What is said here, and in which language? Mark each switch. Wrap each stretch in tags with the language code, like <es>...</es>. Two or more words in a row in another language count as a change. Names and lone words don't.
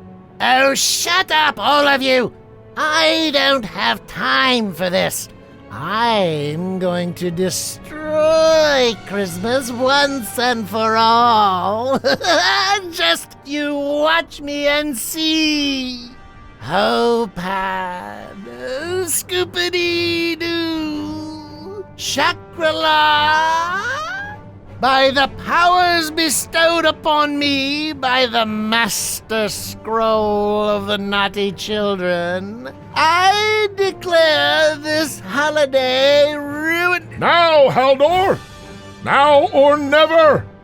<en>Oh, shut up, all of you! I don't have time for this. I'm going to destroy Christmas once and for all. Just you watch me and see. Ho-pad, scoopity-doo. Shakra-la! By the powers bestowed upon me by the Master Scroll of the Naughty Children, I declare this holiday ruined. Now, Haldor! Now or never!</en>